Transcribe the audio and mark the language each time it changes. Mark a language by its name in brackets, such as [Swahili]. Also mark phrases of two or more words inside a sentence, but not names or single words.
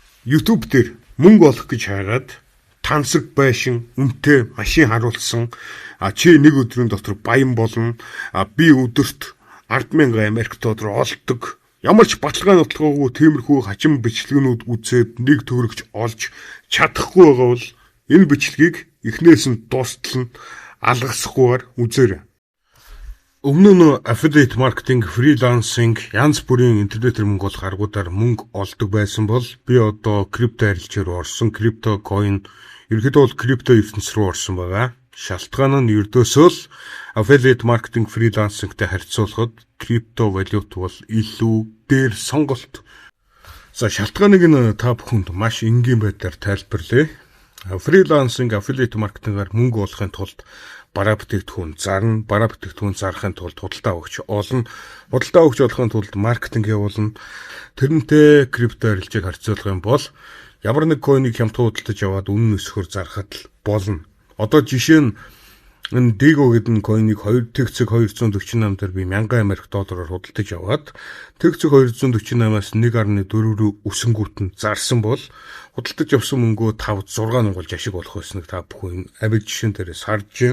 [Mongolian] YouTube дээр мөнгө олох гэж хайгаад тансаг байшин үнэтэй машин харуулсан чи нэг өдрийн дотор баян болно би өдөрт 10,000 Америк доллар олдог ямар ч баталгаа нотолгоогүй тиймэрхүү хачин бичлэгнүүд үзээд нэг төгрөгч олж чадахгүй байгаа бол энэ бичлэгийг эхнээс нь дуустал нь алгасахгүйгээр үзээрэй. Өмнө нь [English] affiliate marketing, freelancing, [Mongolian] янз бүрийн интернетээр мөнгө олох аргуудаар мөнгө олдог байсан бол би одоо крипто арилжаар орсон, крипто coin, ерөнхийдөө бол крипто ертөнц рүү орсон байгаа. Шалтгаан нь ердөөсөө л [English] affiliate marketing, [Mongolian] freelancing-тэй харьцуулахад крипто валют бол илүү дээр сонголт. За шалтгааныг нь та бүхэнд маш энгийн байдлаар тайлбарлая. [English] Freelancing, affiliate marketing- [Mongolian] аар мөнгө олохын тулд бараа бүтээгдэхүүн зарна, бараа бүтээгдэхүүн зарахын тулд худалдаа өгч олно, худалдаа өгч олохын тулд маркетинг явуулна. Тэрнтэй крипто арилжааг харьцуулах юм бол ямар нэг койныг хямдхан худалдаж аваад үнэн өсгөхөөр зарахад л болно. Одоо жишээ нь энэ Digo гэдэг койныг 2.248 дээр би 1000 Америк доллараар худалдаж аваад 2.248-аас 1.4 рүү өсөнгүүт нь зарсан бол худалдаж авсан мөнгөө 5-6 нугалж ашиг болох байсныг та бүхэн авиг жишээн дээрээс харж байна.